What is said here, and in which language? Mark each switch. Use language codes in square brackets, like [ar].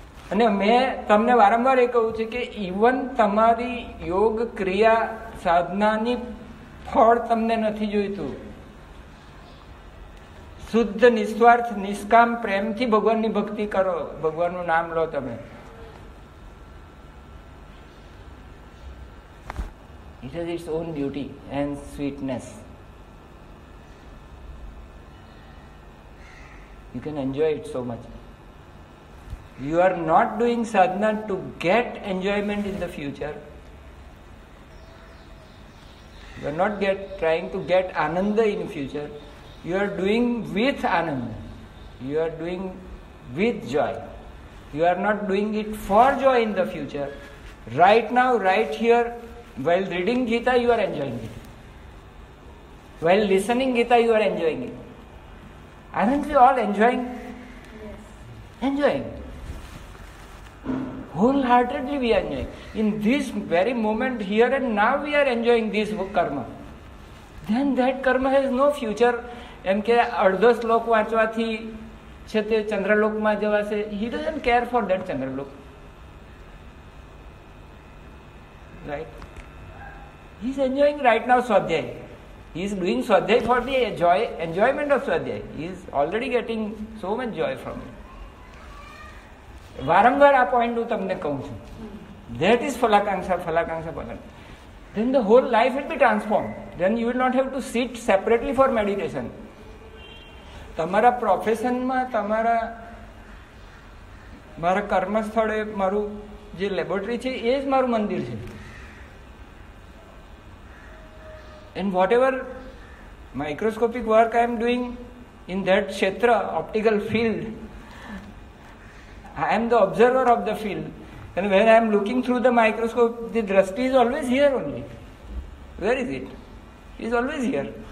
[gu] અને મેં તમને વારંવાર એ કહ્યું છે કે ઇવન તમારી યોગ ક્રિયા સાધનાની ફળ તમને નથી જોઈતું. શુદ્ધ નિસ્વાર્થ નિષ્કામ પ્રેમથી ભગવાનની ભક્તિ કરો, ભગવાનનું નામ લો તમે. [en] It has its own beauty and sweetness. You can enjoy it so much. You are not doing sadhana to get enjoyment in the future. You are not trying to get ananda in future. You are doing with ananda. You are doing with joy. You are not doing it for joy in the future. Right now, right here, while reading Gita, you are enjoying it. While listening Gita, you are enjoying it. Aren't we all enjoying? Yes. Enjoying. Wholeheartedly we are enjoying. In this very moment, here and now, we are enjoying this karma. Then that karma has no future. [gu] એમ કે અડધો શ્લોક વાંચવાથી છે તે ચંદ્રલોકમાં જવાશે. [en] He doesn't care for that ચંદ્રલોક. Right? He is enjoying right now સ્વાધ્યાય. He is doing સ્વાધ્યાય for the enjoyment of સ્વાધ્યાય. He is already getting so much joy from it. [gu] વારંવાર આ પોઈન્ટ હું તમને કહું છું. [en] That is ફલાકાંક્ષા, ફલાકાંક્ષા, ફલાકાંક્ષા. Then the whole life will be transformed. Then you will not have to sit separately for meditation. [gu] તમારા પ્રોફેશનમાં, મારા કર્મસ્થળે મારું જે લેબોરેટરી છે એ જ મારું મંદિર છે. [en] And whatever microscopic work I am doing in that kshetra, optical field, I am the observer of the field. And when I am looking through the microscope, the drashti is always here only. Where is it? It is always here.